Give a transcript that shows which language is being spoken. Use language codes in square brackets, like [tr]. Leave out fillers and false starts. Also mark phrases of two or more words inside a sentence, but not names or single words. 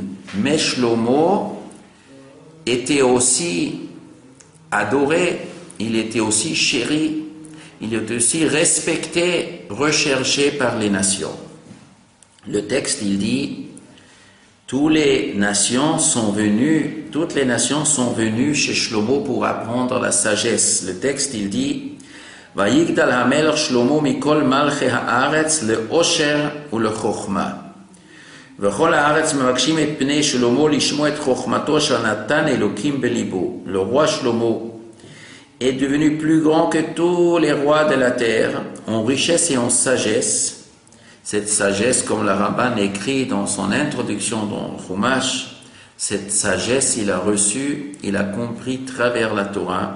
[fr] Mais Shlomo était aussi adoré, il était aussi chéri, il était aussi respecté, recherché par les nations. Le texte, il dit, toutes les nations sont venues chez Shlomo pour apprendre la sagesse. Le texte, il dit, [he] ויגדל המלך שלמה מכל מלכי הארץ לעשר ולחכמה. וכל הארץ מבקשים את פני שלמה לשמוע את חכמתו של נתן אלוקים בלבו. [fr] Le roi Shlomo est devenu plus grand que tous les rois de la terre, en richesse et en sagesse. Cette sagesse, comme le Ramban écrit dans son introduction dans le Chumash, cette sagesse, il a reçu, il a compris travers la Torah.